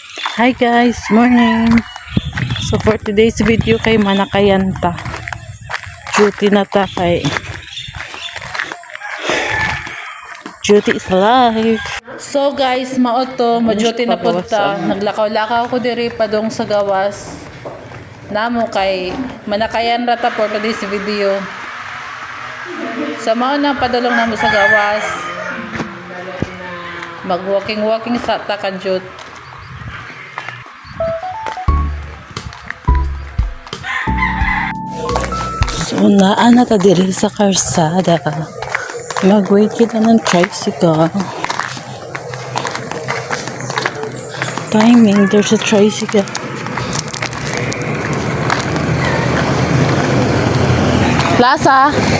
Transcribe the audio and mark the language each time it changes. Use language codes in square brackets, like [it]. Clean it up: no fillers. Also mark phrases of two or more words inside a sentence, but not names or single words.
[en] Hi guys, morning. So for today's video kay Manakayanta. [ceb] Duty na ta kay [en] duty is life. [ceb] So guys, maoto, ma-duty na punta. Naglakaw-lakaw ko diri padong sa gawas. Namo kay Manakayanta ta [en] for today's video. [ceb] Sa mao na padulong namo sa gawas. Mag-walking sa Takajut. So, naana ta diri sa karsada. Mag-wait kita ng tricycle. [en] Timing, there's a tricycle. Plaza!